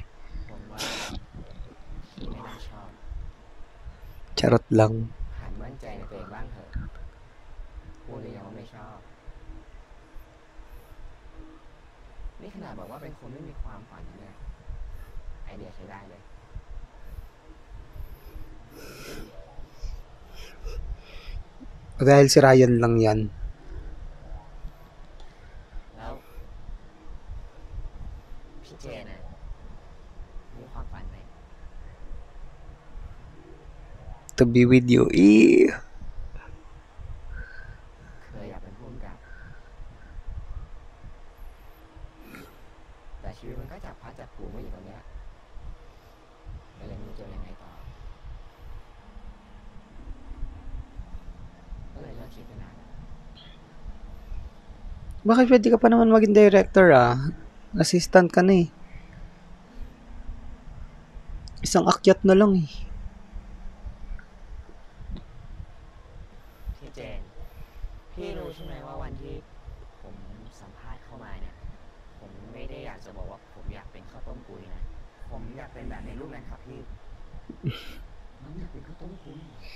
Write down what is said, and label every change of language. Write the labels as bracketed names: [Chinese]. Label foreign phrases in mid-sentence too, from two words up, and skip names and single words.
[Thai] ผมว่าพี่ไม่น่าชอบ [Filipino] Charot lang. [Thai] หันมั่นใจในตัวเองบ้างเถอะพูดเลยยังว่าไม่ชอบ นี่ขนาดบอกว่าเป็นคนไม่มีความฝันนะเนี่ยไอเดียใช้ได้เลย [Filipino] Dahil si Ryan lang yan. [Thai] แล้วพี่เจนน่ะมีความฝันไหม [English] To be with you. [Thai] เคยอยากเป็นผู้กำกับ แต่ชีวิตมันก็จับพลัดจับผลูมาอยู่ตรงเนี้ยก็เลยไม่รู้จะยังไงต่อ ก็เลยเลิกคิดไปนาน [Filipino] Bakit pwede ka pa naman maging director Assistant ka na eh. Isang akyat na lang eh. [Thai] พี่เจน พี่รู้ใช่ไหมว่าวันที่ผมสัมภาษณ์เข้ามาเนี่ย ผมไม่ได้อยากจะบอกว่าผมอยากเป็นข้าวต้มกุยนะ ผมอยากเป็นแบบในรูปนั้นครับพี่ มันอยากเป็นข้าวต้มกุย